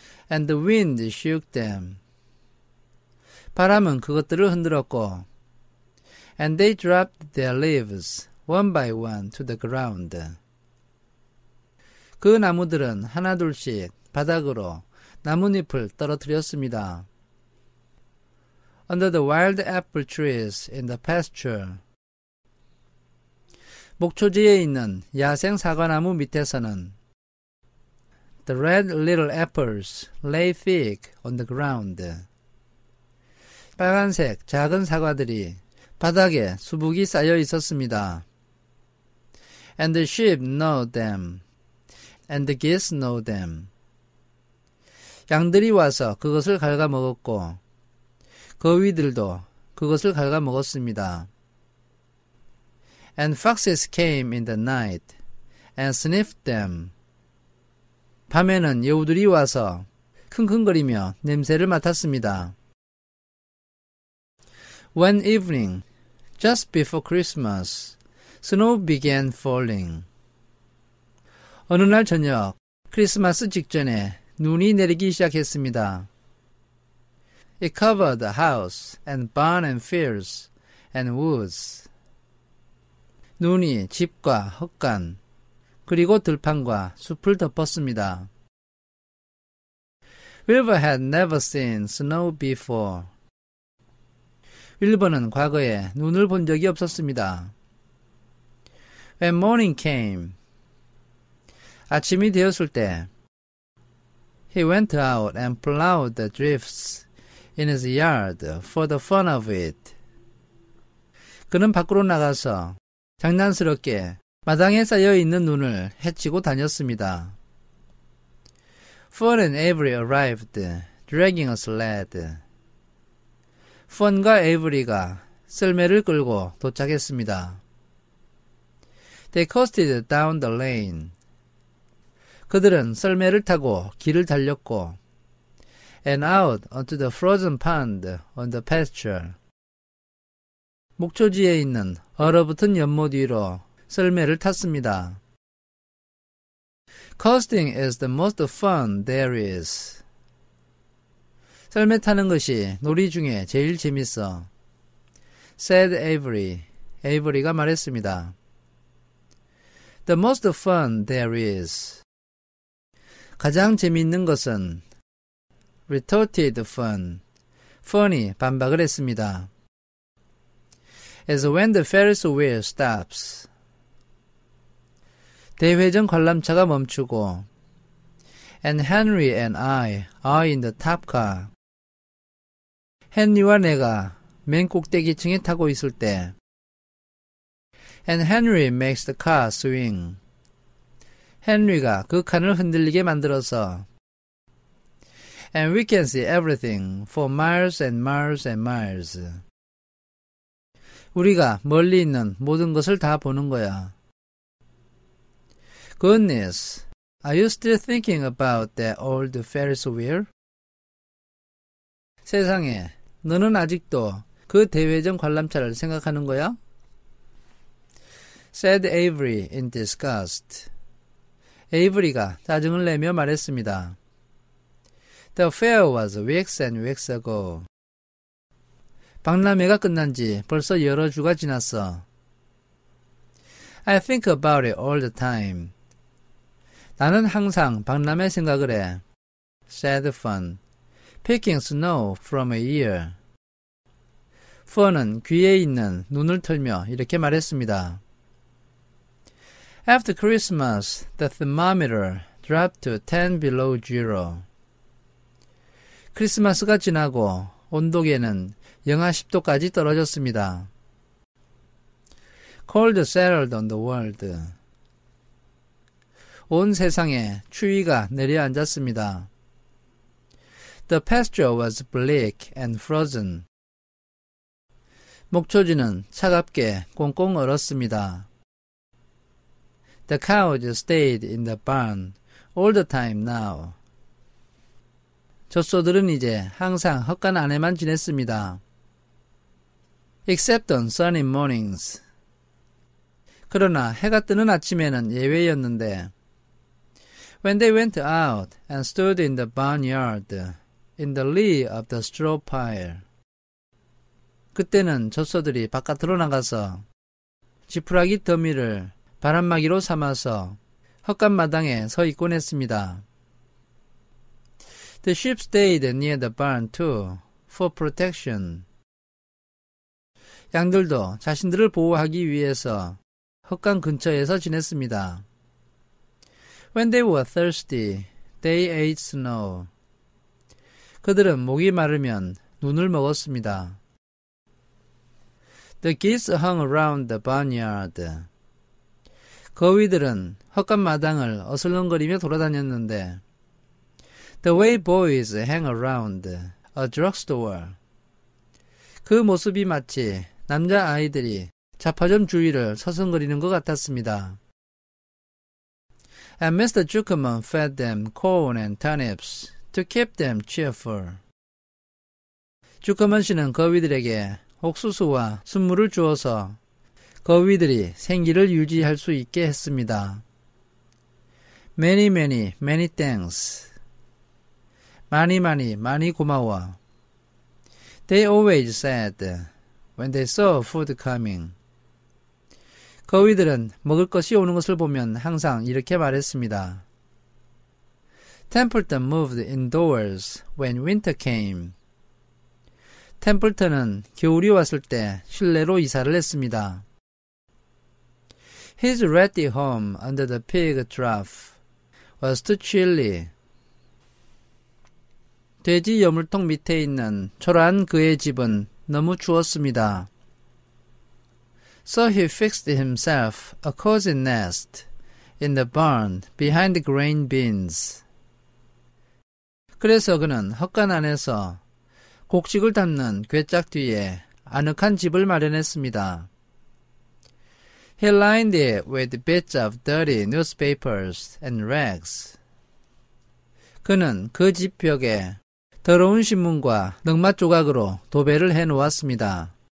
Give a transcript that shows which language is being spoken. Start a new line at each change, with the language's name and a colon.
English: And the wind shook them.
Korean: 바람은 그것들을 흔들었고
English: and they dropped their leaves one by one to the ground.
Korean: 그 나무들은 하나둘씩 바닥으로 나뭇잎을 떨어뜨렸습니다.
English: Under the wild apple trees in the pasture.
Korean: 목초지에 있는 야생 사과나무 밑에서는
English: the red little apples lay thick on the ground.
Korean: 빨간색 작은 사과들이 바닥에 수북이 쌓여 있었습니다.
English: And the sheep gnawed them, and the geese gnawed them.
Korean: 양들이 와서 그것을 갉아먹었고 거위들도 그것을 갉아먹었습니다.
English: And foxes came in the night and sniffed them.
Korean: 밤에는 여우들이 와서 킁킁거리며 냄새를 맡았습니다.
English: One evening, just before Christmas, snow began falling.
Korean: 어느 날 저녁, 크리스마스 직전에 눈이 내리기 시작했습니다.
English: It covered the house and barn and fields and woods.
Korean: 눈이 집과 헛간, 그리고 들판과 숲을 덮었습니다.
English: Wilbur had never seen snow before.
Korean: 윌버는 과거에 눈을 본 적이 없었습니다.
English: When morning came,
Korean: 아침이 되었을 때,
English: he went out and plowed the drifts in his yard for the fun of it.
Korean: 그는 밖으로 나가서 장난스럽게 마당에 쌓여 있는 눈을 헤치고 다녔습니다.
English: Fun and Avery arrived, dragging a sled.
Korean: 펀과 에이브리가 썰매를 끌고 도착했습니다.
English: They coasted down the lane.
Korean: 그들은 썰매를 타고 길을 달렸고
English: and out onto the frozen pond on the pasture.
Korean: 목초지에 있는 얼어붙은 연못 위로 썰매를 탔습니다.
English: Coasting is the most fun there is.
Korean: 썰매 타는 것이 놀이 중에 제일 재밌어.
English: said Avery.
Korean: 에이버리가 말했습니다.
English: The most fun there is.
Korean: 가장 재미있는 것은
English: retorted Fun.
Korean: 펀이 반박을 했습니다.
English: As when the Ferris wheel stops.
Korean: 대회전 관람차가 멈추고
English: and Henry and I are in the top car.
Korean: 헨리와 내가 맨 꼭대기층에 타고 있을 때
English: and Henry makes the car swing.
Korean: 헨리가 그 칸을 흔들리게 만들어서
English: and we can see everything for miles and miles and miles.
Korean: 우리가 멀리 있는 모든 것을 다 보는 거야.
English: Goodness, are you still thinking about that old Ferris wheel?
Korean: 세상에, 너는 아직도 그 대회전 관람차를 생각하는 거야?
English: said Avery in disgust.
Korean: 에이브리가 짜증을 내며 말했습니다.
English: The fair was weeks and weeks ago.
Korean: 박람회가 끝난 지 벌써 여러 주가 지났어.
English: I think about it all the time.
Korean: 나는 항상 박람회 생각을 해.
English: said Fun, picking snow from a ear.
Korean: 펀은 귀에 있는 눈을 털며 이렇게 말했습니다.
English: After Christmas, the thermometer dropped to 10 below zero.
Korean: 크리스마스가 지나고 온도계는 영하 10도까지 떨어졌습니다.
English: Cold settled on the world.
Korean: 온 세상에 추위가 내려앉았습니다.
English: The pasture was bleak and frozen.
Korean: 목초지는 차갑게 꽁꽁 얼었습니다.
English: The cows stayed in the barn all the time now.
Korean: 젖소들은 이제 항상 헛간 안에만 지냈습니다.
English: Except on sunny mornings.
Korean: 그러나 해가 뜨는 아침에는 예외였는데
English: When they went out and stood in the barnyard in the lee of the straw pile.
Korean: 그때는 젖소들이 바깥으로 나가서 지푸라기 더미를 바람막이로 삼아서 헛간 마당에 서 있곤 했습니다.
English: The sheep stayed near the barn too for protection.
Korean: 양들도 자신들을 보호하기 위해서 헛간 근처에서 지냈습니다.
English: When they were thirsty, they ate snow.
Korean: 그들은 목이 마르면 눈을 먹었습니다.
English: The geese hung around the barnyard.
Korean: 거위들은 헛간 마당을 어슬렁거리며 돌아다녔는데
English: The way boys hang around a drugstore.
Korean: 그 모습이 마치 남자아이들이 잡화점 주위를 서성거리는 것 같았습니다.
English: And Mr. Zuckerman fed them corn and turnips to keep them cheerful.
Korean: 주커먼 씨는 거위들에게 옥수수와 순물을 주어서 거위들이 생기를 유지할 수 있게 했습니다.
English: Many, many, many thanks.
Korean: 많이 고마워.
English: They always said when they saw food coming.
Korean: 거위들은 먹을 것이 오는 것을 보면 항상 이렇게 말했습니다.
English: Templeton moved indoors when winter came.
Korean: 템플턴은 겨울이 왔을 때 실내로 이사를 했습니다.
English: His ratty home under the pig trough was too chilly.
Korean: 돼지 여물통 밑에 있는 초라한 그의 집은 너무 추웠습니다.
English: So he fixed himself a cozy nest in the barn behind the grain bins.
Korean: 그래서 그는 헛간 안에서 곡식을 담는 괴짝 뒤에 아늑한 집을 마련했습니다.
English: He lined it with bits of dirty newspapers and rags.
Korean: 그는 그 집 벽에 더러운 신문과 늑맛 조각으로 도배를 해놓았습니다.